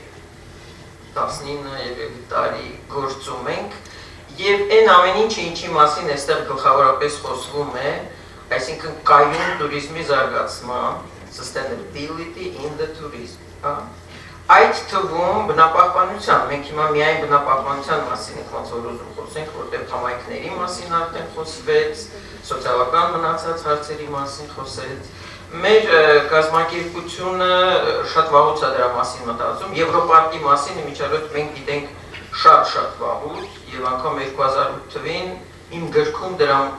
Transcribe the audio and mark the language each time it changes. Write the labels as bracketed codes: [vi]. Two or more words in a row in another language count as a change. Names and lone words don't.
[hy] 19 տարի գործում ենք և այն ամեն ինչը ինչի մասին այստեղ գլխավորապես խոսվում է, այսինքն կայուն տուրիզմի զարգացման, [en] sustainability in the tourism, [hy] այդ թվում բնապահպանության, մենք հիմա միայն բնապահպանության մասին ենք ոնց որ ուզում խոսենք, որտեղ համայնքների մասին արդեն խոսվեց, սոցիալական մնացած հարցերի մասին խոսեց, մեր կազմակերպությունը շատ վաղուց է դրա մասին մտածում, Եվրոպարկի մասին իմիջիայլոց մենք գիտենք շատ վաղուց և անգամ 2008 թվին իմ գրքում դրա